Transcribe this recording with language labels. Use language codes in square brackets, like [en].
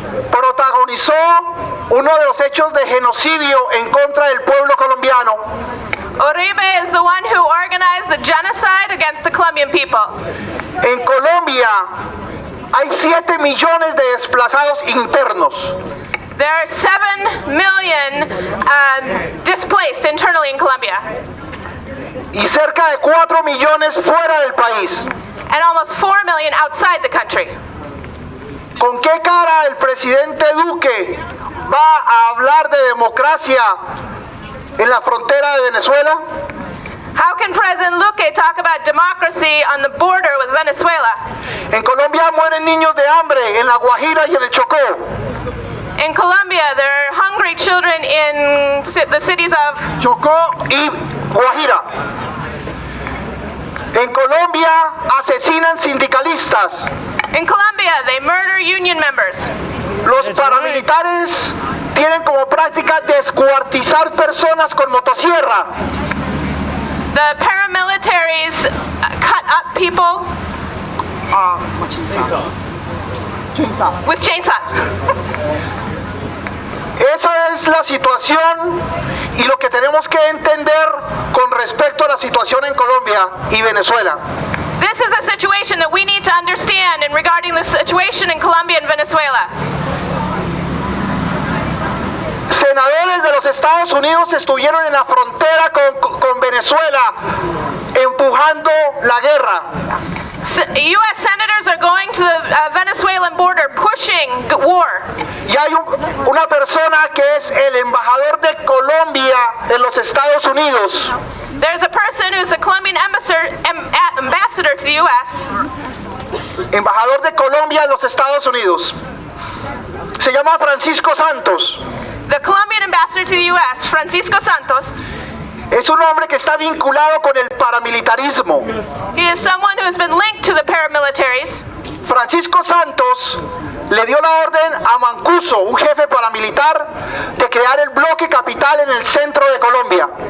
[es] protagonizó uno de los hechos de genocidio en contra del pueblo colombiano. [en] Uribe is the one who organized the genocide against the Colombian people. [es] En Colombia hay 7 millones de desplazados internos. [en] There are 7 million displaced internally in Colombia, [es] Y cerca de 4 millones fuera del país. [en] and almost 4 million outside the country. [es] ¿Con qué cara el presidente Duque va a hablar de democracia en la frontera de Venezuela? [en] How can President Luque talk about democracy on the border with Venezuela? [es] En Colombia mueren niños de hambre en La Guajira y en el Chocó. [en] In Colombia, there are hungry children in the cities of [es] Chocó y Guajira. En Colombia asesinan sindicalistas. [en] In Colombia, they murder union members. [es] Los paramilitares tienen como práctica descuartizar personas con motosierra. [en] The paramilitaries cut up people with chainsaws. [es] Esa es la situación y lo que tenemos que entender con respecto a la situación en Colombia y Venezuela. [en] This is a situation that we need to understand in regarding the situation in Colombia and Venezuela. [es] Senadores de los Estados Unidos estuvieron en la frontera con Venezuela empujando la guerra. [en] U.S. senators are going to the Venezuelan border pushing war. [es] Y hay una persona que es el embajador de Colombia en los Estados Unidos. [en] There's a person who's the Colombian ambassador to the U.S. [es] Embajador de Colombia en los Estados Unidos. Se llama Francisco Santos. [en] The Colombian ambassador to the U.S., Francisco Santos, [es] es un hombre que está vinculado con el paramilitarismo. [en] He is someone who has been linked to the paramilitaries. [es] Francisco Santos le dio la orden a Mancuso, un jefe paramilitar, de crear el bloque capital en el centro de Colombia.